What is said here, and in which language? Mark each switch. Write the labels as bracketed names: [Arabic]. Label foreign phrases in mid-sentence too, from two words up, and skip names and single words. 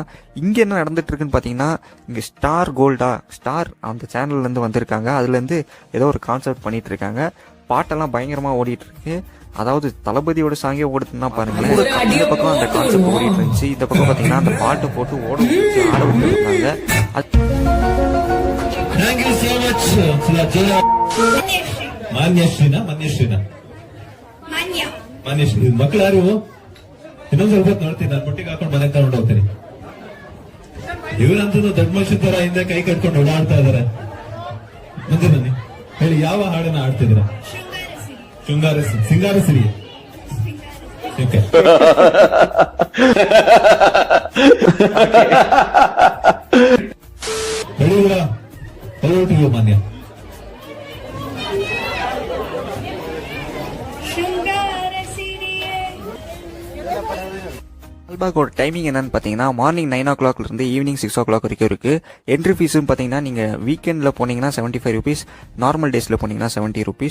[Tamil] இங்கே என்ன நடந்துட்டு இருக்குன்னு பார்த்தீங்கன்னா, இங்கே ஸ்டார் கோல்டா ஸ்டார் அந்த சேனல்லேருந்து வந்திருக்காங்க. அதுலேருந்து ஏதோ ஒரு கான்செப்ட் பண்ணிட்டு இருக்காங்க. பாட்டெல்லாம் பயங்கரமாக ஓடிட்டு இருக்கு. அதாவது தளபதியோட சாங்கே ஓடுதுன்னா பாருங்களேன். இந்த பக்கம் அந்த கான்செப்ட் ஓடிட்டு இருந்துச்சு, இந்த பக்கம் பார்த்தீங்கன்னா அந்த பாட்டு போட்டு ஆட விட்டுருந்தாங்க. [Kannada] ಮಾನ್ಯಶ್ರೀನಾ ಮಾನ್ಯಶ್ರೀ ಮಕ್ಳು ಯಾರು? ಇನ್ನೊಂದ್ ಸ್ವಲ್ಪ ನೋಡ್ತೀನಿ, ನಾನು ಮುಟ್ಟಿಗೆ ಹಾಕೊಂಡು ಮನೆಗೆ ತಗೊಂಡು ಹೋಗ್ತೀನಿ. ಇವರಂತೂ ದೊಡ್ಡ ಮನುಷ್ಯ ತರ ಹಿಂದೆ ಕೈ ಕಟ್ಕೊಂಡು ಓಡಾಡ್ತಾ ಇದಾರೆ. ಮುಂದೆ ಬನ್ನಿ, ಹೇಳಿ ಯಾವ ಹಾಡನ್ನ ಆಡ್ತಿದ್ರ? ಸಿಂಗಾರ ಸಿರಿ. ಓಕೆ, ಹೇಳಿದ್ರ ಹೊರಟಿವಿ ಮಾನ್ಯ. [Tamil] லால்பாகோட டைமிங் என்னன்னு பார்த்தீங்கன்னா [English] morning 9 o'clock evening 6 o'clock [Tamil] வரைக்கும் இருக்குது. என்ட்ரி ஃபீஸும் பார்த்தீங்கன்னா நீங்கள் வீக்கெண்டில் போனீங்கன்னா 75 rupees, [English] normal days [Tamil] போனீங்கன்னா 70 rupees.